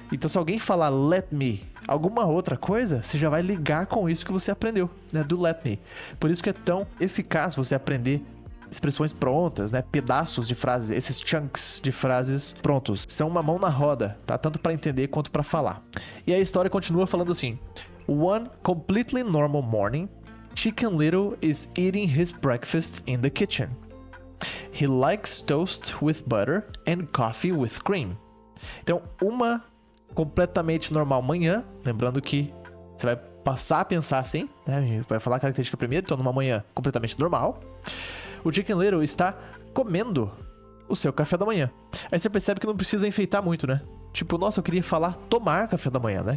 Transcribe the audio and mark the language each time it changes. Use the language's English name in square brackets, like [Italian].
[Portuguese] Então, se alguém falar [English] let me, [Portuguese] alguma outra coisa, você já vai ligar com isso que você aprendeu, né? Do let me. Por isso que é tão eficaz você aprender expressões prontas, né? Pedaços de frases, esses chunks de frases prontos. São uma mão na roda, tá? Tanto para entender quanto para falar. E a história continua falando assim: [English] One completely normal morning, Chicken Little is eating his breakfast in the kitchen. He likes toast with butter and coffee with cream. [Portuguese] Então, uma completamente normal manhã, lembrando que você vai passar a pensar assim, né? Vai falar a característica primeiro, então numa manhã completamente normal, o Chicken Little está comendo o seu café da manhã. Aí você percebe que não precisa enfeitar muito, né? Tipo, nossa, eu queria falar tomar café da manhã, né?